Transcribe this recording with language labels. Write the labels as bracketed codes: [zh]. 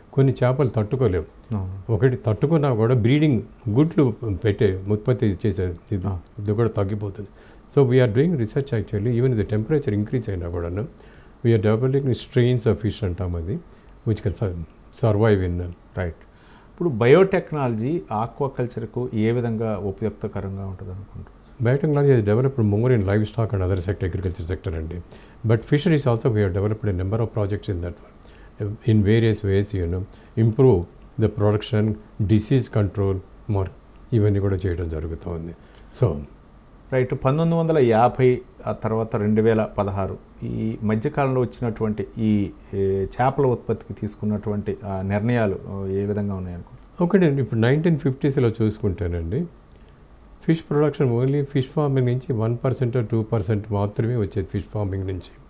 [te] కొన్ని చేపలు తట్టుకోలేవు, ఒకటి తట్టుకున్నా కూడా బ్రీడింగ్ గుడ్లు పెట్టే ఉత్పత్తి చేసే ఇది కూడా తగ్గిపోతుంది. [en] so we're doing research actually, even [te] ఇది టెంపరేచర్ ఇంక్రీజ్ అయినా కూడా [en] We're developing strains of fish అంటాం, అది which can survive in. Right. [te] ఇప్పుడు బయోటెక్నాలజీ ఆక్వాకల్చర్కు ఏ విధంగా ఉపయుక్తకరంగా ఉంటుంది అనుకుంటున్నారు? [en] Biotechnology has developed more in livestock and other sector, agriculture sector and but fisheries also we have developed a number of projects in that one. In various ways, improve the production, disease control more, [te] ఇవన్నీ కూడా చేయడం జరుగుతుంది. So [en] Right. [te] 1950 ఆ తర్వాత 2016 ఈ మధ్యకాలంలో వచ్చినటువంటి ఈ చేపల ఉత్పత్తికి తీసుకున్నటువంటి నిర్ణయాలు ఏ విధంగా ఉన్నాయనుకుంటున్నారు? ఒకటి, ఇప్పుడు 1950s చూసుకుంటేనండి fish production only fish farming నుంచి 1% or 2% మాత్రమే వచ్చేది ఫిష్ ఫార్మింగ్ నుంచి.